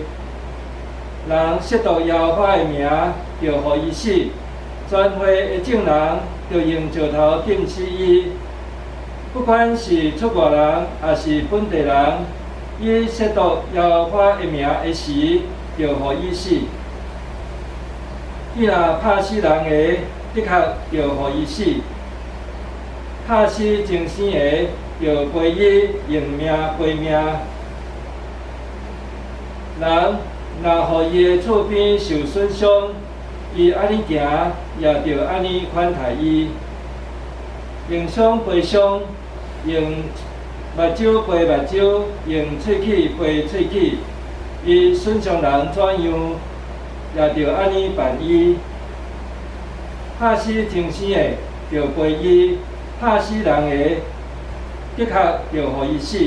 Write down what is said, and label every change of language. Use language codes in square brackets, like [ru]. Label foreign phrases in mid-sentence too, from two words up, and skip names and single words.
[nan] 人亵渎耶和华的名，就互伊死。全会的众人就用石头钉死伊。不管是出外人，还是本地人，伊亵渎耶和华的名的时，就互伊死。伊若拍死人的，的确就互伊死；拍死精生的，就归伊用命赔命。人若互伊的厝边受损伤，伊安尼行，也着安尼款待伊。用伤赔伤，用目睭赔目睭，用喙齿赔喙齿。伊损伤人怎样，也着安尼办伊。拍死精生的，着赔伊；拍死人的，的确着互伊死。